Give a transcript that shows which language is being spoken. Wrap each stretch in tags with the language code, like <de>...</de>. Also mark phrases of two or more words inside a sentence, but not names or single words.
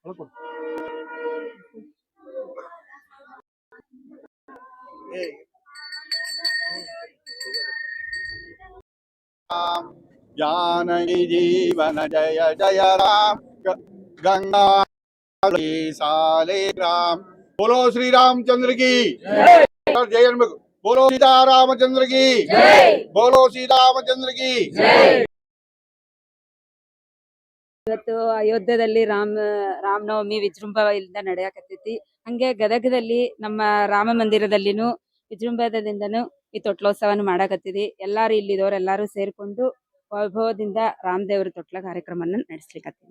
<hi>जानकी जीवन जय जय राम गंगा साले राम बोलो श्री रामचंद्र की जय बोलो सीता रामचंद्र की बोलो सीता रामचंद्र की</hi> <kn>ಇವತ್ತು ಅಯೋಧ್ಯದಲ್ಲಿ ರಾಮನವಮಿ ವಿಜೃಂಭಣೆಯಿಂದ ನಡೆಯಕತ್ತೈತಿ. ಹಂಗೆ ಗದಗದಲ್ಲಿ ನಮ್ಮ ರಾಮ ಮಂದಿರದಲ್ಲಿನೂ ವಿಜೃಂಭಣೆಯಿಂದನೂ ಈ ತೊಟ್ಲೋತ್ಸವನ ಮಾಡಕತ್ತಿದಿ. ಎಲ್ಲಾರು ಇಲ್ಲಿದವ್ರು ಎಲ್ಲಾರು ಸೇರ್ಕೊಂಡು ವೈಭವದಿಂದ ರಾಮದೇವ್ರ ತೊಟ್ಲ ಕಾರ್ಯಕ್ರಮನ ನಡೆಸ್ಲಿಕತ್ತೀವಿ.</kn>